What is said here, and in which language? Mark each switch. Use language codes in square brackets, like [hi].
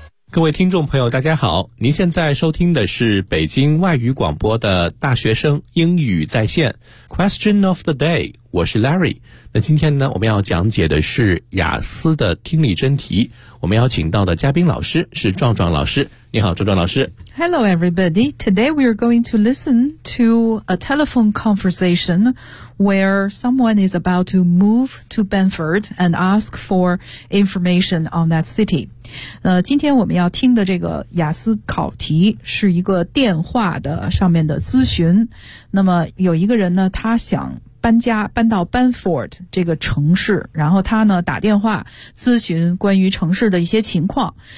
[zh] 各位听众朋友大家好，您现在收听的是北京外语广播的大学生英语在线 Question of the day， 我是 Larry。那今天呢，我们要讲解的是雅思的听力真题，我们要请到的嘉宾老师是壮壮老师。你好壮壮老师。 [en] Hello everybody. Today we are going to listen to a telephone conversation where someone is about to move to Benford and ask for information on that city. [zh] 今天我们要听的这个雅思考题是一个电话的上面的咨询。那么有一个人呢，他想搬家，搬到 Benford 这个城市，然后他呢打电话咨询关于城市的一些情况。